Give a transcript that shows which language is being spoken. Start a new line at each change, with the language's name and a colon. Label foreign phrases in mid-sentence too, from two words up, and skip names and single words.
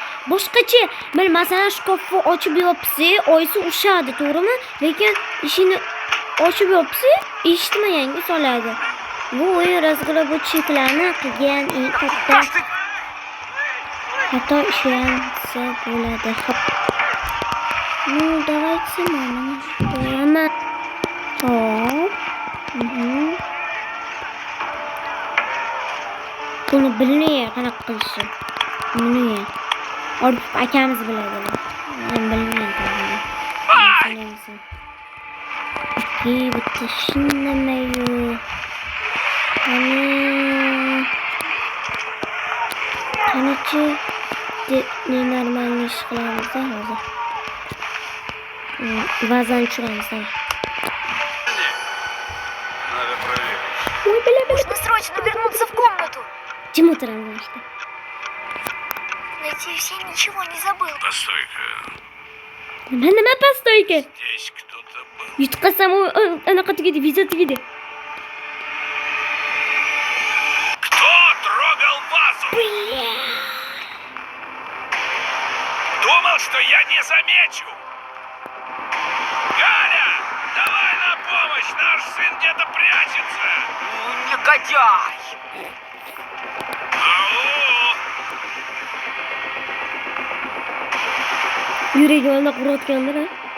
Uzbek: Boshqacha, masalan, shkafni ochib yopsa, oyisi ushadi, to'g'rimi? Lekin ishini ochib yopsa, eshitmaganga soladi. Bu o'yin razg'orabochiliklarni qilgan eng katta xato ishlansa bo'ladi. Hop.
Russian: Ну, давайте
Uzbek: mana qo'yaman. Hop. Buni bilmayman qanaqa qilishni. Buni Orif akamiz biladi. Men bilmayman. Bitta shinamayu. Qanacha normalniy ish qilamiz hozir. Vazn tushiramiz.
Russian: Надо проверить. Ой, бля. нужно срочно вернуться в комнату.
Uzbek: Jim o'tiraman.
Russian: Надеюсь, я ничего не забыл. Постой-ка.
Uzbek: Nima pastoyka?
Russian: Здесь кто-то был.
Uzbek: Yutqazsam anaqa tugadi, video tugadi.
Russian: Кто трогал вазу? Bля. Думал, что я не замечу. Галя, давай на помощь. Наш сын где-то прячется. Негодяй! Ау!
Uzbek: Yuragi olma qurayotgandir.